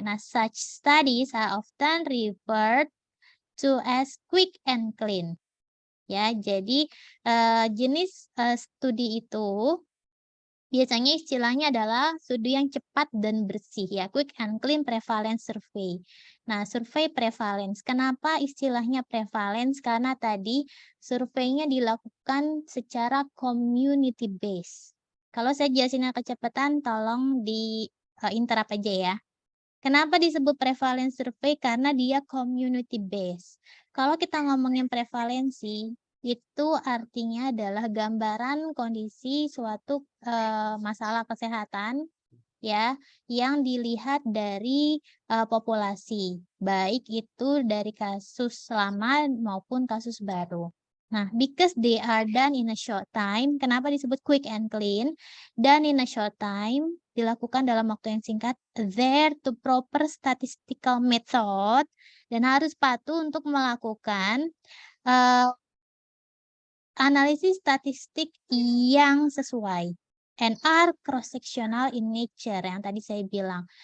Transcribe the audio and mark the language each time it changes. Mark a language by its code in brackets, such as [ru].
[en] Nah, such studies are often referred to as quick and clean. [id] Ya, jadi jenis studi itu biasanya istilahnya adalah studi yang cepat dan bersih ya, [en] quick and clean prevalence survey. [id] Nah, survei prevalence. Kenapa istilahnya prevalence? Karena tadi surveinya dilakukan secara community based. Kalau saya jelasinnya kecepatan, tolong di interrupt aja ya. Kenapa disebut prevalence survey? Karena dia community based. Kalau kita ngomongin prevalensi, itu artinya adalah gambaran kondisi suatu masalah kesehatan ya yang dilihat dari populasi, baik itu dari kasus lama maupun kasus baru. [en] Nah, because they are done in a short time, [id] kenapa disebut [en] quick and clean? Done in a short time, [id] dilakukan dalam waktu yang singkat, [en] there to proper statistical method, [id] dan harus patuh untuk melakukan analisis statistik yang sesuai. [en] And are cross-sectional in nature, [id] yang tadi saya bilang.